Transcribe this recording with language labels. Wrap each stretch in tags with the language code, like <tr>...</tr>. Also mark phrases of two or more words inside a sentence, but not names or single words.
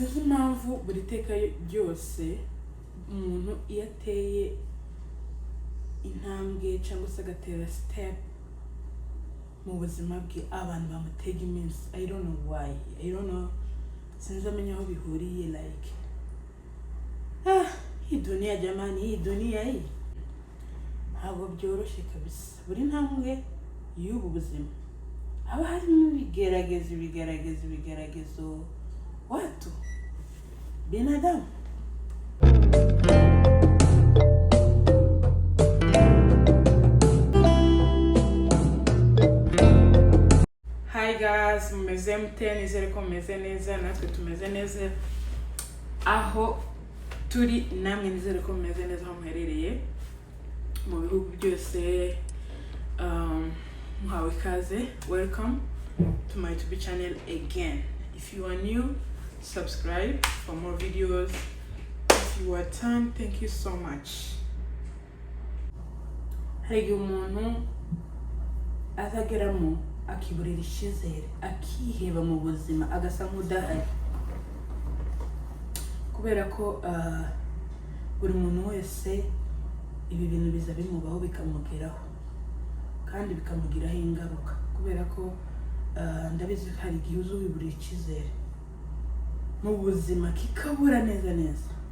<rw>Uzi impamvu buri teka ryose umuntu iyo ateye intambwe cyangwa se agatera step mu buzima bwe abantu bamutega iminsi.</rw> <en>I don't know why. I don't know.</en> <rw>Sinzi amenya aho bihuriye like.</rw> <sw>Hii dunia jamani, hii dunia hii.</sw> <rw>Ntabwo byoroshye kabisa. Buri ntambwe y'ubu buzima haba harimo ibigeragezo</rw> <sw>watu binadamu.</sw> <en>Hi guys,</en> <rw>mumeze mute? Nizere ko mumeze neza, natwe tumeze neza aho turi, namwe nizere ko mumeze neza aho muherereye mu bihugu byose. Muhawe ikaze.</rw> <en>Welcome to my YouTube channel again. If you are new, subscribe for more videos. If you are turned, thank you so much.</en> <rw>Hari umuntu azageramo akiburira icyizere, akiheba mu buzima, agasa nk'udahari, kubera ko buri muntu wese ibi bintu biza bimubaho bikamugeraho kandi bikamugiraho ingaruka, kubera ko ndabizi hari igihe uzi wiburira icyizere mu buzima kikabura neza,</rw>